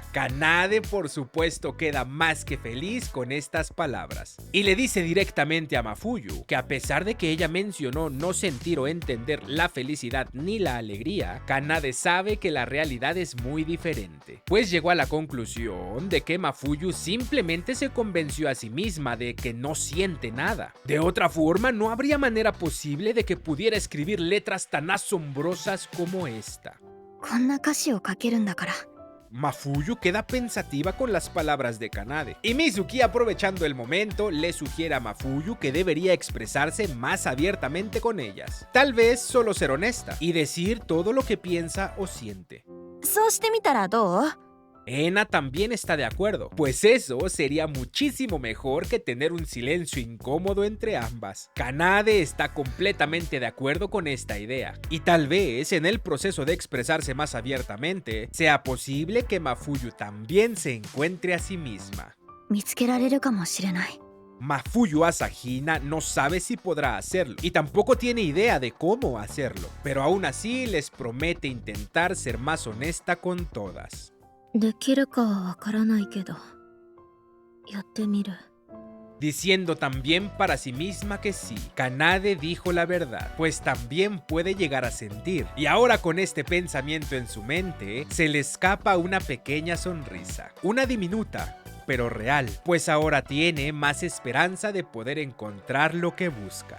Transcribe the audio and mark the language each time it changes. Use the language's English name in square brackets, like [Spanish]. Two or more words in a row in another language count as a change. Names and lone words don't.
[Spanish] Kanade, por supuesto, queda más que feliz con estas palabras, y le dice directamente a Mafuyu que a pesar de que ella mencionó no sentir o entender la felicidad ni la alegría, Kanade sabe que la realidad es muy diferente, pues llegó a la conclusión de que Mafuyu simplemente se convenció a sí misma de que no siente nada. De otra forma, no habría manera posible de que pudiera escribir letras tan asombrosas como esta. [Japanese] こんな歌詞を書けるんだから。 [Spanish] Mafuyu queda pensativa con las palabras de Kanade, y Mizuki, aprovechando el momento, le sugiere a Mafuyu que debería expresarse más abiertamente con ellas. Tal vez solo ser honesta y decir todo lo que piensa o siente. [Japanese] そうしてみたらどう？ [Spanish] Ena también está de acuerdo, pues eso sería muchísimo mejor que tener un silencio incómodo entre ambas. Kanade está completamente de acuerdo con esta idea, y tal vez en el proceso de expresarse más abiertamente, sea posible que Mafuyu también se encuentre a sí misma. [Japanese] 見つけられるかもしれない。 [Spanish] Mafuyu Asahina no sabe si podrá hacerlo y tampoco tiene idea de cómo hacerlo, pero aún así les promete intentar ser más honesta con todas. [Japanese] できるかはわからないけど、やってみる。 [Spanish] Diciendo también para sí misma que sí, Kanade dijo la verdad, pues también puede llegar a sentir. Y ahora con este pensamiento en su mente, se le escapa una pequeña sonrisa, una diminuta, pero real, pues ahora tiene más esperanza de poder encontrar lo que busca.